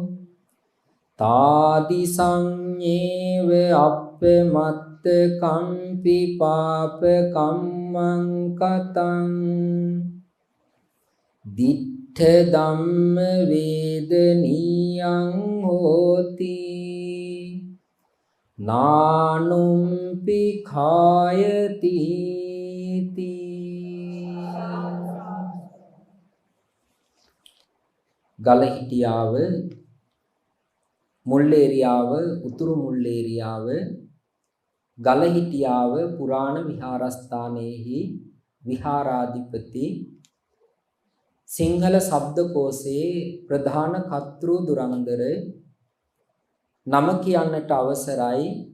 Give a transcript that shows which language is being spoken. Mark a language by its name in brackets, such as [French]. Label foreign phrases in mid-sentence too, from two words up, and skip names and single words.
[Pali] තාදි සංඤේව අප්පමත්ත කම්පි පාප කම්මං කතං දිට්ඨ ධම්ම වේදනීයං හෝති නානුම්පි khායති [Sinhala] ගලහිටියාව මුල්ලේරියාව, උතුරු මුල්ලේරියාව, ගලහිටියාව පුරාණ විහාරස්ථානයේහි විහාරාධිපති සිංහල ශබ්දකෝෂයේ ප්‍රධාන කර්තෘ දුරන්දර නම කියන්නට අවසරයි